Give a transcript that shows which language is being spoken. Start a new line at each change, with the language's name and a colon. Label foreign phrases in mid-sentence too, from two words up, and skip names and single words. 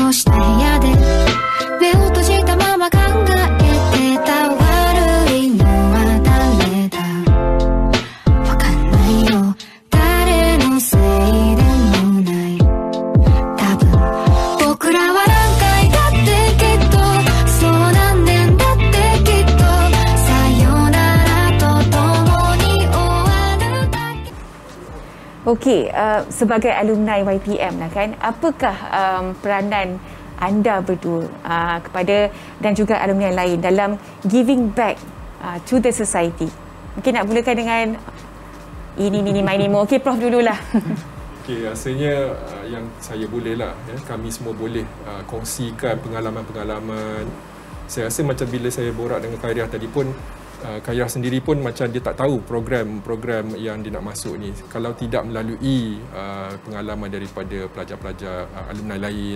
Japanese: ごした部屋で目を閉じたまま考えてた悪いのは誰だわかんないよ誰のせいでもない多分僕らは何回だってきっとそう何年だってきっとさよならと共に終わるだけ。
Malay: Okey, sebagai alumni YPM lah kan, apakah peranan anda berdua kepada dan juga alumni yang lain dalam
English: giving back to the society?
Malay: Mungkin nak mulakan dengan ini main ini. Okey, Prof dululah. Okey, rasanya yang saya boleh lah, kami semua boleh kongsikan pengalaman-pengalaman. Saya rasa macam bila saya borak dengan Khairia tadi pun, Khairia sendiri pun macam dia tak tahu program yang dia nak masuk ni kalau tidak melalui pengalaman daripada pelajar-pelajar alumni lain.